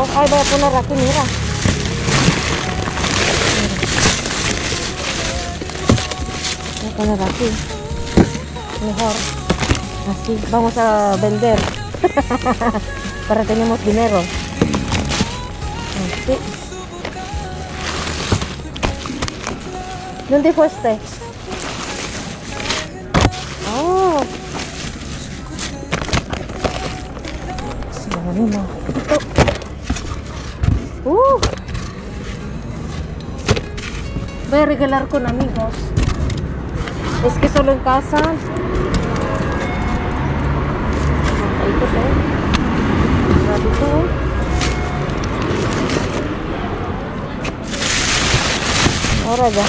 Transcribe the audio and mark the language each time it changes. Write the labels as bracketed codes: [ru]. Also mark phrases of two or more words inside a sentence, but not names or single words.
[es] Ay, voy a poner aquí, mira. Voy a poner aquí. Mejor. Así. Vamos a vender. Para tenemos dinero. Así. ¿Dónde fuiste? [tl] Oh. Dami na. Ito. [es] Voy a regalar con amigos. Es que solo en casa. Ahí te veo. Ratito. Ahora ya.